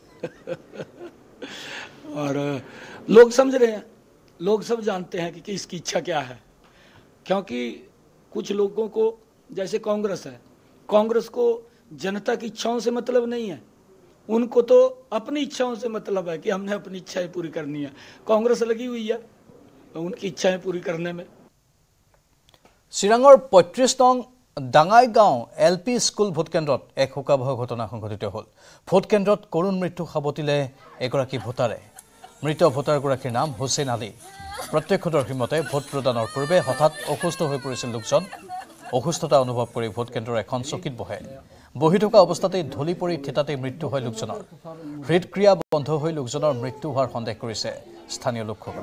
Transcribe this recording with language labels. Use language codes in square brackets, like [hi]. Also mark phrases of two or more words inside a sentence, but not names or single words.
[hi] और लोग समझ रहे हैं लोग सब जानते हैं कि किसकी इच्छा क्या है क्योंकि कुछ लोगों को जैसे कांग्रेस है कांग्रेस को जनता की इच्छाओं से मतलब नहीं है उनको तो अपनी इच्छाओं से मतलब है कि हमने अपनी इच्छाएं पूरी करनी है कांग्रेस लगी हुई है उनकी इच्छाएं पूरी करने में [as] চিৰাঙৰ ৩৫ নং ডাঙাইগাঁও এলপি স্কুল ভোটকেন্দ্ৰত এক শোকাবহ ঘটনা সংঘটিত হ'ল ভোটকেন্দ্ৰত করুণ মৃত্যু সাবটিলে এগৰাকী ভোটাৰে মৃত ভোটাৰগৰাকীৰ নাম হুছেইন আলী প্ৰত্যক্ষদৰ্শীৰ মতে ভোট প্ৰদানৰ পূৰ্বে হঠাৎ অসুস্থ হৈ পৰিছিল লোকজন অসুস্থতা অনুভৱ কৰি ভোটকেন্দ্ৰৰ এখন চকীত বহি থকা অৱস্থাতেই ঢলি পৰি থিতাতে মৃত্যু হয় লোকজনৰ হৃদক্ৰিয়া বন্ধ হৈ লোকজনৰ মৃত্যু হোৱাৰ সন্দেহ কৰিছে স্থানীয় লোকসকলে